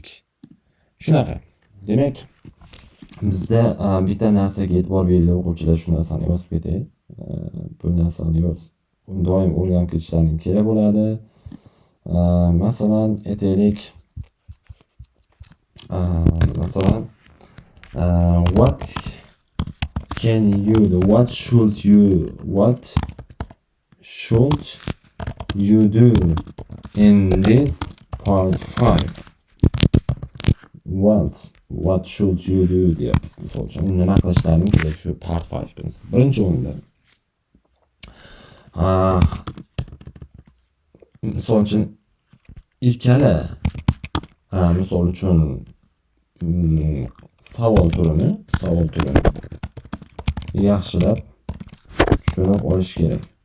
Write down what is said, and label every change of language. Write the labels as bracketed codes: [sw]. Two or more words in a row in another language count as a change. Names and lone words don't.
[uz] Shunaqa. Demak, bizda bitta narsaga e'tibor bergan o'quvchilar shu narsani yozib ketadi. Bu narsani doim o'rganib ketishlarining kerak bo'ladi. Masalan, aytaylik, [en] what can you do? What should you do in this part 5? What should you do deyapmiz. [uz] Misol uchun nima qilishlaring kerak shu part 5 biz. Birinchi o'rinda. Misol uchun ikkala misol uchun savol turini yaxshilab tushunib olish kerak.